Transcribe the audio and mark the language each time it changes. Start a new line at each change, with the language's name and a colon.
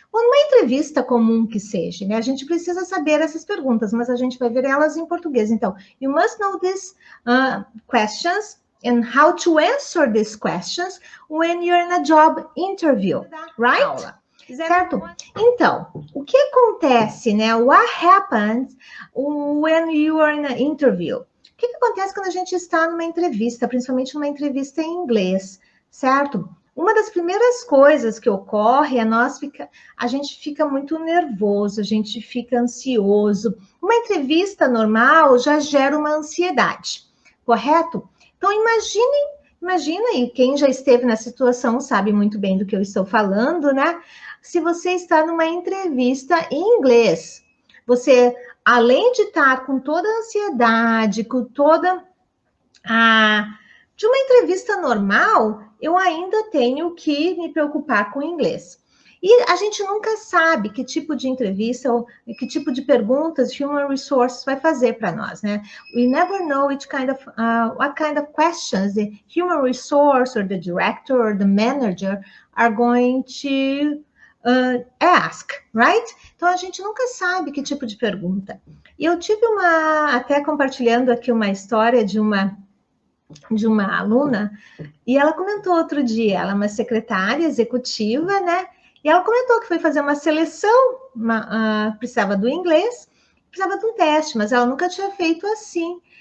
Portuguese: Ou numa entrevista comum que seja, né? A gente precisa saber essas perguntas, mas a gente vai ver elas em português.
English: Então, you must know these questions and how to answer these questions when you're in a job interview, right? Certo?
Portuguese: Então, o que acontece, né?
English: What happens when you are in an interview?
Portuguese: O que acontece quando a gente está numa entrevista, principalmente numa entrevista em inglês, certo? Uma das primeiras coisas que ocorre é a gente fica muito nervoso, a gente fica ansioso. Uma entrevista normal já gera uma ansiedade, correto? Então, imagina, e quem já esteve na situação sabe muito bem do que eu estou falando, né? Se você está numa entrevista em inglês, você, além de estar com toda a ansiedade, com toda de uma entrevista normal, eu ainda tenho que me preocupar com o inglês. E a gente nunca sabe que tipo de entrevista ou que tipo de perguntas Human Resources vai fazer para nós, né?
English: We never know what kind of questions the Human Resource or the director or the manager are going to ask, right?
Portuguese: Então, a gente nunca sabe que tipo de pergunta. E eu tive até compartilhando aqui uma história de uma aluna, e ela comentou outro dia, ela é uma secretária executiva, né? E ela comentou que foi fazer uma seleção, precisava do inglês, precisava de um teste, mas ela nunca tinha feito assim.